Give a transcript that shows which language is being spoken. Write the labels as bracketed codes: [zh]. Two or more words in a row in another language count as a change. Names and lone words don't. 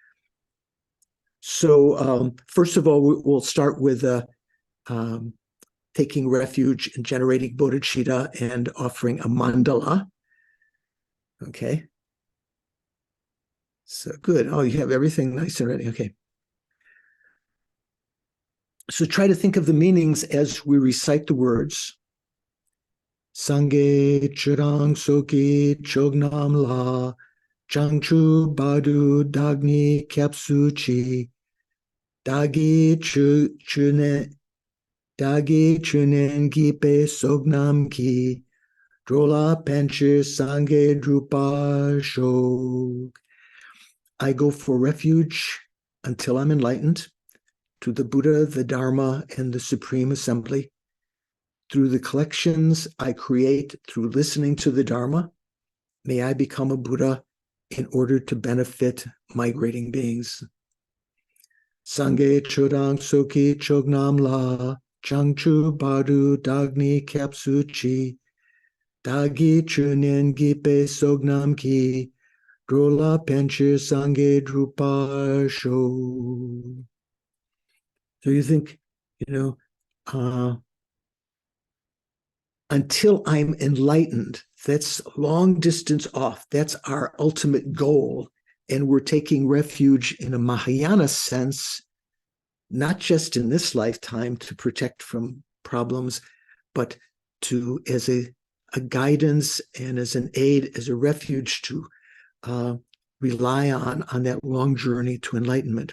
[en] So first of all, we'll start with taking refuge in generating bodhicitta and offering a mandala. Okay. So good. Oh, you have everything nice and ready. Okay. So try to think of the meanings as we recite the words. [bo] སངས་རྒྱས་ཆོས་དང་ཚོགས་ཀྱི་མཆོག་རྣམས་ལ། བྱང་ཆུབ་བར་དུ་བདག་ནི་སྐྱབས་སུ་མཆི། བདག་གི་ཆོས་ཉན་བདག་གི་ཆོས་ཉན་བགྱིས་པའི་བསོད་ནམས་ཀྱིས། འགྲོ་ལ་ཕན་ཕྱིར་སངས་རྒྱས་འགྲུབ་པར་ཤོག. [en] I go for refuge until I'm enlightened to the Buddha, the Dharma, and the Supreme Assembly. Through the collections I create through listening to the Dharma, may I become a Buddha in order to benefit migrating beings. [bo] སངས་རྒྱས་ཆོས་དང་ཚོགས་ཀྱི་མཆོག་རྣམས་ལ། བྱང་ཆུབ་བར་དུ་བདག་ནི་སྐྱབས་སུ་མཆི། བདག་གི་ཆོས་ཉན་བགྱིས་པའི་བསོད་ནམས་ཀྱིས། འགྲོ་ལ་ཕན་ཕྱིར་སངས་རྒྱས་འགྲུབ་པར་ཤོག. [en] So you think, until I'm enlightened, that's long distance off. That's our ultimate goal. And we're taking refuge in a Mahayana sense, not just in this lifetime to protect from problems, but as a guidance and as an aid, as a refuge to rely on that long journey to enlightenment.